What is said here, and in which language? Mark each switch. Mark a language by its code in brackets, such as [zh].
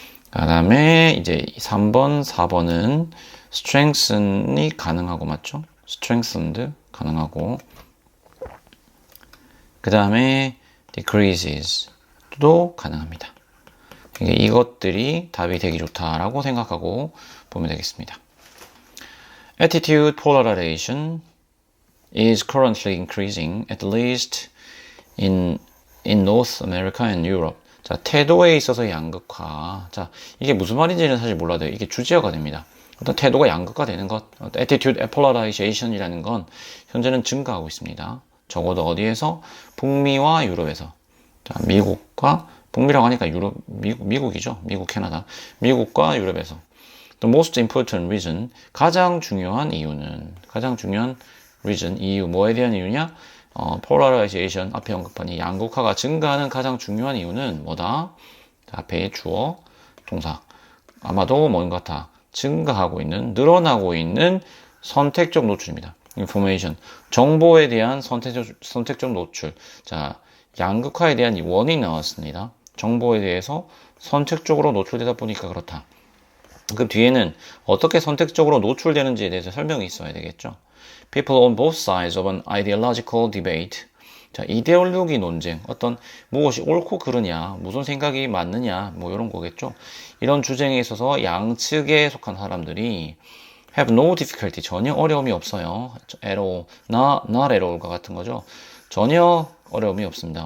[ko] 그 다음에 이제 3번, 4번은 strengthen이 가능하고 맞죠? strengthened 가능하고 그 다음에 decreases도 가능합니다. 그러니까 이것들이 답이 되기 좋다라고 생각하고 보면 되겠습니다. [en] Attitude polarization is currently increasing, at least in North America and Europe. [ko] 자, 태도에 있어서 양극화. 자, 이게 무슨 말인지는 사실 몰라도 이게 주제어가 됩니다. 어떤 태도가 양극화되는 것, attitude polarization이라는 건 현재는 증가하고 있습니다. 적어도 어디에서? 북미와 유럽에서. 자, 미국과 북미라고 하니까 미국이죠. 미국, 캐나다. 미국과 유럽에서. [en] The most important reason, [ko] 가장 중요한 reason, 이유, 뭐에 대한 이유냐? polarization, 앞에 언급한 이 양극화가 증가하는 가장 중요한 이유는 뭐다? 앞에 주어, 동사. 아마도 뭔가 같아. 증가하고 있는, 늘어나고 있는 선택적 노출입니다. information, 정보에 대한 선택적 노출. 자, 양극화에 대한 이 원인이 나왔습니다. 정보에 대해서 선택적으로 노출되다 보니까 그렇다. 그 뒤에는 어떻게 선택적으로 노출되는지에 대해서 설명이 있어야 되겠죠. [en] People on both sides of an ideological debate. [ko] 자, 이데올로기 논쟁. 어떤 무엇이 옳고 그르냐, 무슨 생각이 맞느냐, 뭐 이런 거겠죠. 이런 주쟁에 있어서 양측에 속한 사람들이 [en] have no difficulty. [ko] 전혀 어려움이 없어요. [en] at all. not at all [ko] 과 같은 거죠. 전혀 어려움이 없습니다.